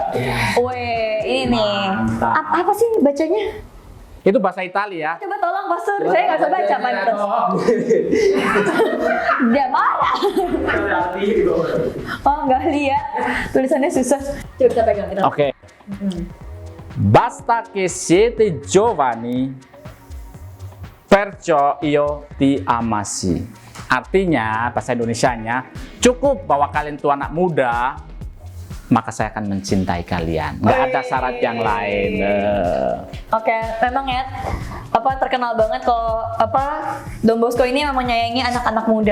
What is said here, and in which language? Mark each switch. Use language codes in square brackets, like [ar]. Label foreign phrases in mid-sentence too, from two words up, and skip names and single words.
[id] Weh, ini nih. Apa sih bacanya? Itu bahasa Italia. Coba tolong pastor, saya nggak bisa baca pantas. Dia marah. Oh, nggak lihat. Tulisannya susah. Coba kita pegang kita. Oke. [it] Basta che siete giovani, perciò io ti amasi. [id] Artinya, bahasa Indonesianya, cukup bahwa kalian itu anak muda, maka saya akan mencintai kalian. Nggak ada syarat yang lain. Oke, memang ya terkenal banget kalau Don Bosco ini memang menyayangi anak-anak muda.